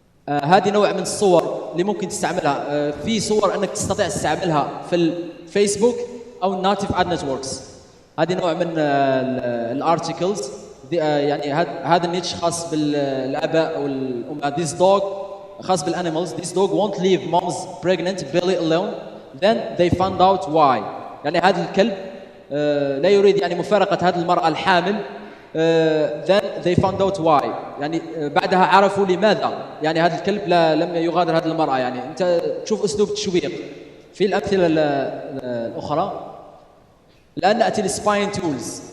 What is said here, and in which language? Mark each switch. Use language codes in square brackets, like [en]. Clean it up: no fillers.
[ar] هذه نوع من الصور اللي ممكن تستعملها. في صور انك تستطيع تستعملها في الفيسبوك او الناتيف اد نتوركس. هذه نوع من الارتكلز. يعني هذا النيتش خاص بالاباء او الامهات. This dog خاص بالانيمالز. [en] This dog won't leave mom's pregnant belly alone. Then they found out why. [ar] يعني هذا الكلب لا يريد يعني مفارقة هذه المرأة الحامل. [en] Then they found out why. [ar] يعني بعدها عرفوا لماذا يعني هذا الكلب لم يغادر هذه المرأة. يعني أنت تشوف أسلوب تشويق. في الأمثلة الأخرى الآن نأتي للسباين تولز.